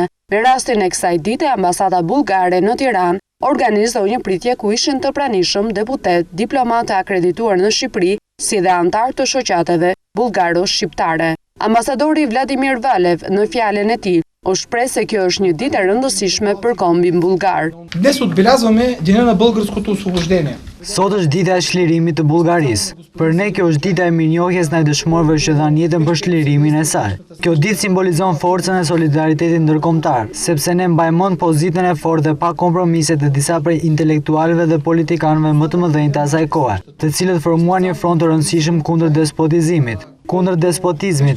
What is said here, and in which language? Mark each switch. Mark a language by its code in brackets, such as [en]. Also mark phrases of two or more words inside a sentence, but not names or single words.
[sq] Në rastin e kësaj dite, ambasada bullgare në Tiranë organizoi një pritje ku ishin të pranishëm deputet, diplomatë akredituar në Shqipëri, si dhe antar të shoqatave bullgaro-shqiptare. Ambasadori Vladimir Valev në fjalën e tij u shpreh se kjo është një ditë e rëndësishme për kombin bullgar. [bg] Днес отбелязваме Деня на българското освобождение. [sq] Sot është dita e çlirimit të Bullgarisë. Për ne kjo është dita e mirënjohjes ndaj dëshmorëve që dhanë jetën për çlirimin e saj. Kjo ditë simbolizon forcën e solidaritetit ndërkombëtar, sepse ne mbajmë mend pozitën e fortë dhe pa kompromise të disa prej intelektualëve dhe politikanëve më të mëdhenj të asaj kohe, të cilët formuan një front të rëndësishëm kundër despotizmit.